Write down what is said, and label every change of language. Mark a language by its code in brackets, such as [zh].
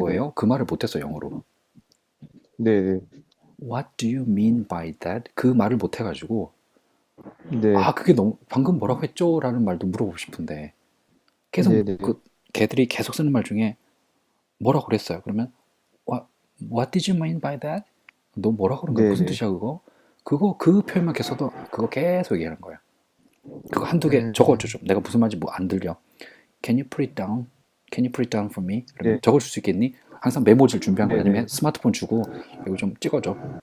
[ko] 거예요? 그 말을 못했어 영어로. 네네. [en] What do you mean by that? [ko] 그 말을 못해가지고 네. 그게 너무 방금 뭐라고 했죠? 라는 말도 물어보고 싶은데 계속 네네. 그 걔들이 계속 쓰는 말 중에 뭐라고 그랬어요? 그러면 [en] What did you mean by that? [ko] 너 뭐라고 그런 거야? 무슨 네네. 뜻이야 그거? 그 표현만 계속 써도 그거 계속 얘기하는 거야. 그거 한두 개 음, 적어줘 좀. 내가 무슨 말인지 뭐 안 들려. [en] Can you put it down? Can you put it down for me? [ko] 그러면 네. 적어줄 수 있겠니? 항상 메모지를 준비한 거예요. 네네. 아니면 스마트폰 주고 이거 좀 찍어줘.